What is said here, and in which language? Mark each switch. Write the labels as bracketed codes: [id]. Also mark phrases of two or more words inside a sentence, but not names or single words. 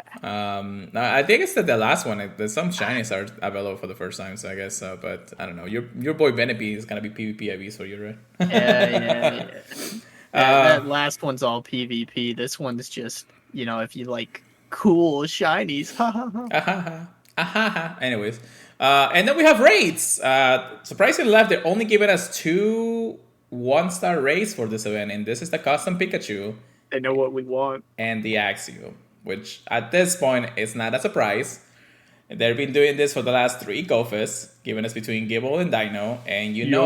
[en] I think it's the last one. There's some shinies are available for the first time, so I guess. But I don't know. Your boy Benepi is gonna be PvP, I guess, for you, Yeah. right? That last one's all PvP. This one's just, if you like cool shinies. Ha ha ha. Ahaha. Ahaha. Anyways, and then we have raids. Surprisingly enough, they're only giving us two one-star raids for this event, and this is the custom Pikachu They know what we want. and the Axew, which at this point is not a surprise. They've been doing this for the last three GoFests, giving us between Gibble and Dino, and you know